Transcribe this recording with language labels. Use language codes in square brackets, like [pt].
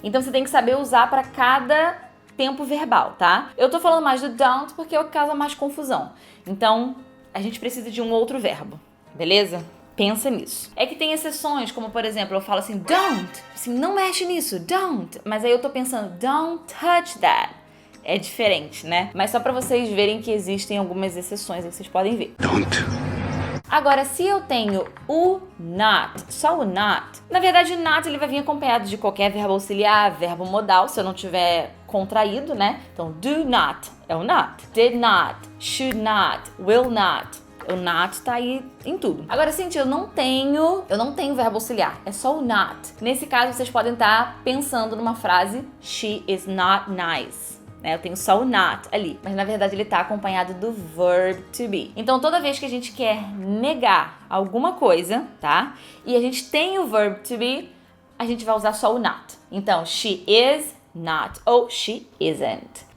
[pt] Então, você tem que saber usar para cada tempo verbal, tá? Eu tô falando mais do don't porque é o que causa mais confusão. Então, a gente precisa de um outro verbo, beleza? Pensa nisso. É que tem exceções, como por exemplo, eu falo assim, don't, assim, não mexe nisso, don't. Mas aí eu tô pensando, [en] don't touch that. [pt] É diferente, né? Mas só pra vocês verem que existem algumas exceções aí que vocês podem ver. [en] Don't. [pt] Agora, se eu tenho o not, só o not, na verdade o not ele vai vir acompanhado de qualquer verbo auxiliar, verbo modal, se eu não tiver contraído, né? [en] Então, do not é o not, did not, should not, will not. [pt] O not tá aí em tudo. Agora, gente, eu não tenho verbo auxiliar, é só o not. Nesse caso, vocês podem estar pensando numa frase, [en] she is not nice. [pt] Eu tenho só o not ali, mas na verdade ele tá acompanhado do verb to be. Então, toda vez que a gente quer negar alguma coisa, tá? E a gente tem o verb to be, a gente vai usar só o not. [en] Então, she is not ou she isn't.